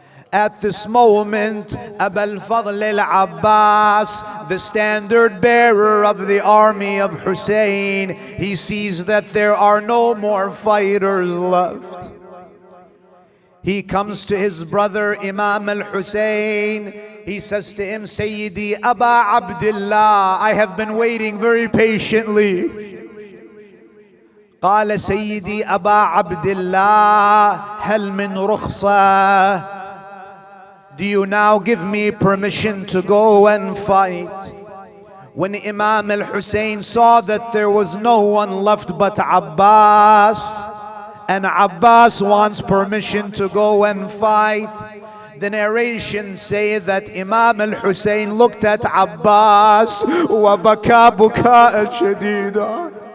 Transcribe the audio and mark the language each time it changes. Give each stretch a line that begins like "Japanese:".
English: At this moment, Abu al-Fadl al-Abbas, the standard bearer of the army of Hussein, he sees that there are no more fighters left. He comes to his brother Imam al-Hussein. He says to him, Sayyidi Aba Abdullah, I have been waiting very patiently.
Arabic: قال سيدي أبا عبد الله هل من رخصة?
English: Do you now give me permission to go and fight? When Imam al-Hussein saw that there was no one left but Abbas, and Abbas wants permission to go and fight, the narrations say that Imam al-Hussein looked at Abbas
Arabic: وَبَكَى بُكَاءً شَدِيدًا.